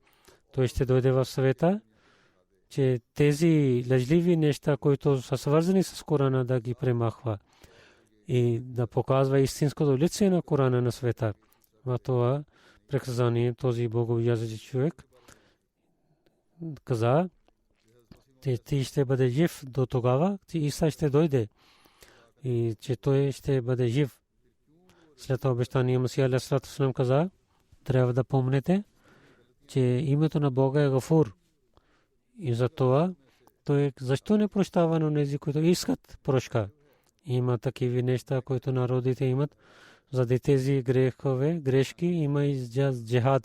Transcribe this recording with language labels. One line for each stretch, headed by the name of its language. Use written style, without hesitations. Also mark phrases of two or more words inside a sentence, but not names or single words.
Bulgarian: Той ще дойде в света че тези лъжливи неща, които са свързани с Корана, да ги премахва и да показва истинското лице на Корана на света. В това приказание този боговязан човек каза, че ти ще бъде жив до тогава, че Иса ще дойде и че той ще бъде жив. След това обещание Масия
Arabic: عليه الصلاة والسلام
Bulgarian: каза, трябва да помните, че името на Бога е Гафур. И за това той защо не прощава на тези, които искат прошка. Има такива неща, които народите имат. Заради тези грешки има и джихад.